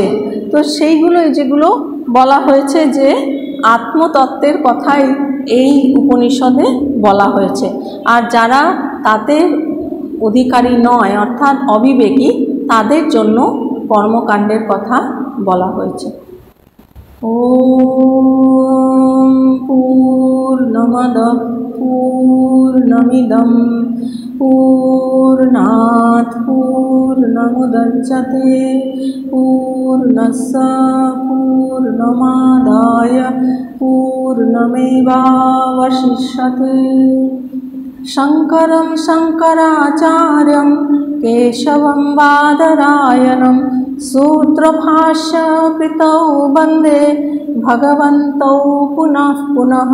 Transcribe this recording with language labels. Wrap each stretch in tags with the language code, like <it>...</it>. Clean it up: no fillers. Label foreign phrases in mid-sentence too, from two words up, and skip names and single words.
<bn>তো সেইগুলো যেগুলো বলা হয়েছে যে আত্মতত্ত্বের কথাই এই উপনিষদে বলা হয়েছে, আর যারা তাদের অধিকারী নয় অর্থাৎ অবিবেকী, তাদের জন্য কর্মকাণ্ডের কথা বলা হয়েছে।</bn> <sa>ওম পূর্ণমদঃ পূর্ণমিদং पूर्णमुदच्यते पूर्णस्य पूर्णमादाय पूर्णमेवावशिष्यते। शङ्करं शङ्कराचार्यं केशवं बादरायणं सूत्रभाष्यकृतौ वन्दे भगवन्तौ पुनः पुनः।</sa>